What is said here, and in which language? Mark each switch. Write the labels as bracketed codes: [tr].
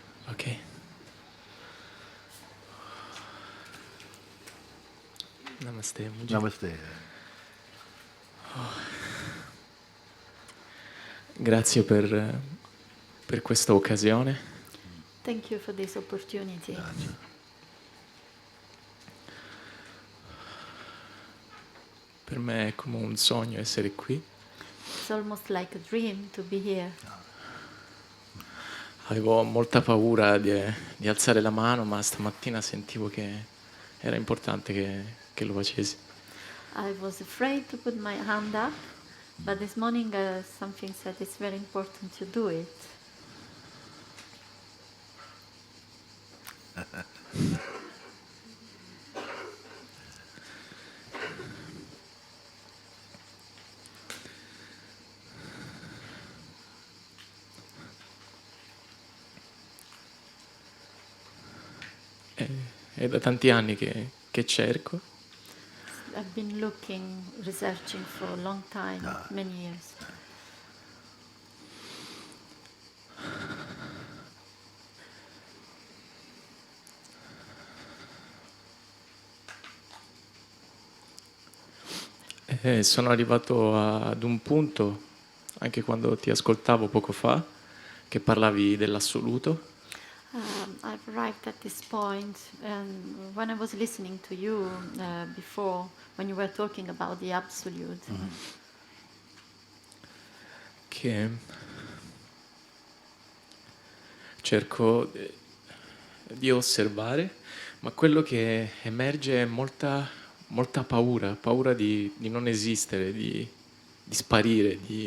[en] Ok. Namaste, Mooji. Namaste. [it] Grazie per questa occasione. [en] Thank you for this opportunity. [it] Per me è come un sogno essere qui. [en] It's almost like a dream to be here. [it] Avevo molta paura di alzare la mano, ma stamattina sentivo che era importante che lo facessi. [en] I was afraid to put my hand up, but this morning something said it's very important to do it. [it] È da tanti anni che cerco. [en] I've been looking, researching for a long time, many years. [it] E sono arrivato ad un punto, anche quando ti ascoltavo poco fa, che parlavi dell'assoluto. [en] I've arrived at this point, and when I was listening to you before, when you were talking about the absolute, [it] Che cerco di osservare, ma quello che emerge è molta paura di non esistere, di sparire,